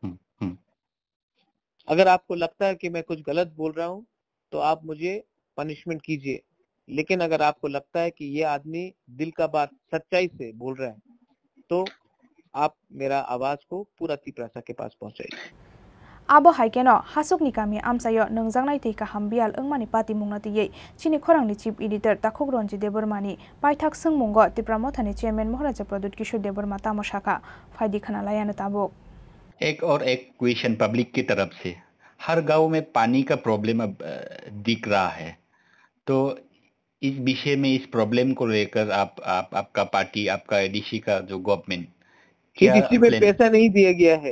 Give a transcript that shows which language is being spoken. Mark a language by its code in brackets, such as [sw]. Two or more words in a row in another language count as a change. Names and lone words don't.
[hi] अगर आपको लगता है कि मैं कुछ गलत बोल रहा हूं तो आप मुझे पनिशमेंट कीजिए, लेकिन अगर आपको लगता है कि ये आदमी दिल का बात सच्चाई से बोल रहा है तो आप मेरा आवाज को पूरा तिपरासा के पास पहुंचाइए। [trp] Abo haikeno hasuk ni kami amsayo nungjangnai tei ka hambial engmani pati mungnati chini khorangni [en] chief editor [trp] Takhogronji Debormani paithak sungmungo Tipramothani chairman Maharaja Pradut Kishore Deborma tamoshaka फायदी खाना लाया न ताबो। [hi] एक और एक क्वेश्चन पब्लिक की तरफ से, हर गांव में पानी का प्रॉब्लम अब दिख रहा है, तो इस विषय में इस प्रॉब्लम को लेकर आपका पार्टी, आपका एडीसी का जो गवर्नमेंट एडीसी में पैसा नहीं दिया गया है।